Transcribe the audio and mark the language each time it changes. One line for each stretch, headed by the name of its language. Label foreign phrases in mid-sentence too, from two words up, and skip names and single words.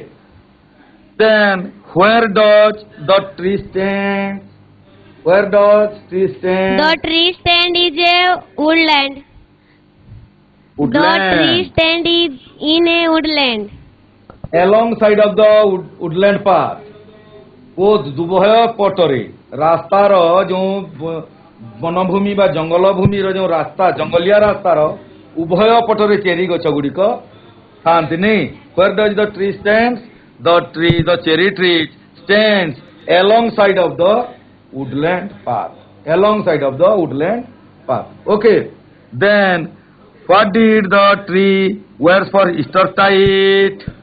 English: Then where does the tree stand? Where does tree stand? The tree stand is a woodland. Woodland. The tree stand is in a woodland. Alongside of the woodland path.
Odia: ଦୁଭୟ ପଟରେ ରାସ୍ତାର ଯେଉଁ ବନଭୂମି ବା ଜଙ୍ଗଲ ଭୂମିର ଯେଉଁ ରାସ୍ତା ଜଙ୍ଗଲିଆ ରାସ୍ତାର ଉଭୟ ପଟରେ ଚେରି ଗଛ ଗୁଡ଼ିକ ଥାନ୍ତିନି.
English: Where does the tree stands? The cherry tree stands alongside of the woodland path. Alongside of the woodland path. Okay. Then what did the tree wear for Eastertide?